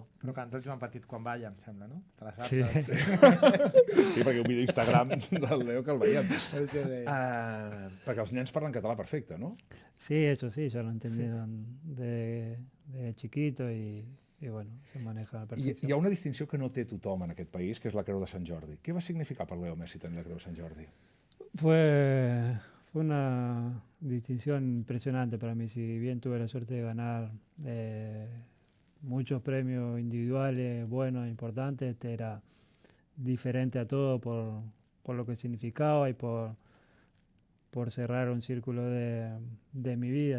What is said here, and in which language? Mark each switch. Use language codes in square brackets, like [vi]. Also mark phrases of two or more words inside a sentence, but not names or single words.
[ca] Però canta el Joan Petit quan balla, em sembla, no? Te la saps? Sí. Sí, perquè un vídeo Instagram del Leo que el veiem. Això deia. Perquè els nens parlen català perfecte, no? Sí, [es] ellos sí, ya lo entendieron de chiquito y bueno, se maneja a la [ca] Hi [es] perfección. [ca] ha una distinció que no té tothom en aquest país, que és la Creu de Sant Jordi. Què va significar per Leo Messi tenir la Creu de Sant Jordi? [es] Fue una distinción impresionante para mí. Si bien tuve la suerte de ganar muchos premios individuales buenos, importantes, este era diferente a todo por lo que significaba y por cerrar un círculo de mi vida.